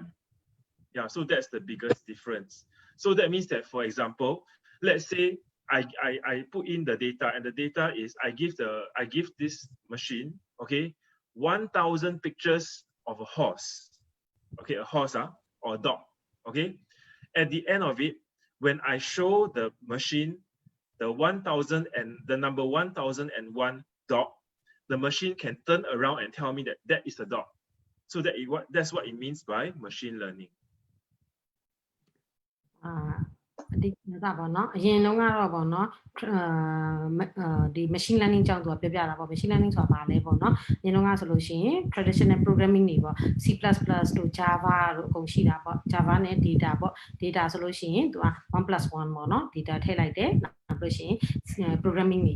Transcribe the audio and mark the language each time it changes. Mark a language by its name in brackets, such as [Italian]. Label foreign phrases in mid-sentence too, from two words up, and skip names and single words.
[English] Yeah, so that's the biggest difference. So that means that, for example, let's say I put in the data and the data is I give this machine, okay, 1,000 pictures of a horse, okay, a horse or a dog, okay. At the end of it, when I show the machine the 1,000 and the number 1,001 dog, the machine can turn around and tell me that that is the dog. So that's what it means by machine learning. [Burmese] ဒီဒါပေါ့နော်အရင်လုံးကတော့ပေါ့နော်ဒီ [English] machine learning [Burmese] ကြောင့်သူကပြောပြတာပေါ့ [English] machine learning [Burmese] ဆိုတာဘာလဲပေါ့နော်အရင်လုံးကဆိုလို့ရှိရင် [English] traditional programming [Burmese] တွေပေါ့ C++ တို့ Java တို့အကုန်ရှိတာပေါ့ Java နဲ့ data ပေါ့ data ဆိုလို့ရှိရင်သူက1 plus 1ပေါ့နော် data ထည့်လိုက်တယ်နောက်လို့ရှိရင် programming တွေ